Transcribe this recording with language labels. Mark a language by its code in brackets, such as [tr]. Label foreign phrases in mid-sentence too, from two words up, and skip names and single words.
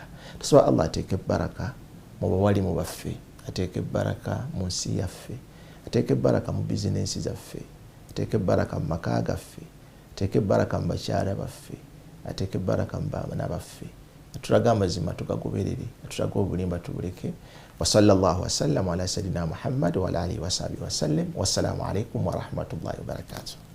[lg] Tusaba Allah ateeke baraka mu bawalimu baffe ateeke baraka mu nsi yaffe ateeke baraka mu bizinensi zaffe ateeke baraka mu maka gaffe ateeke baraka mu bakyala baffe ateeke baraka mu baana baffe atulage amazima tugagoberere atulage obulimba tubuleke. [ar] وصلى الله وسلم على سيدنا محمد وعلى آله وصحبه وسلم. والسلام عليكم ورحمة الله وبركاته.